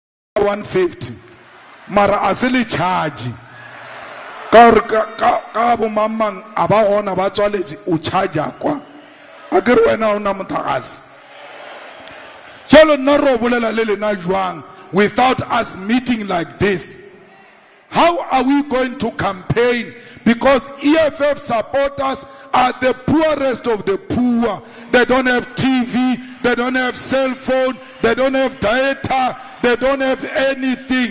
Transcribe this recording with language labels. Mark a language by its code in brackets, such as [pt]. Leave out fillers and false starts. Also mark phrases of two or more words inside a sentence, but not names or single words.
[tn] 150 mara asile charge ka bo mamang aba ona ba tswaletse o charge kwa a ke re wena ona motlakase jalo nna ro bolela le lena jwang [en] without us meeting like this. How are we going to campaign? Because EFF supporters are the poorest of the poor. They don't have TV, they don't have cell phone, they don't have data, they don't have anything.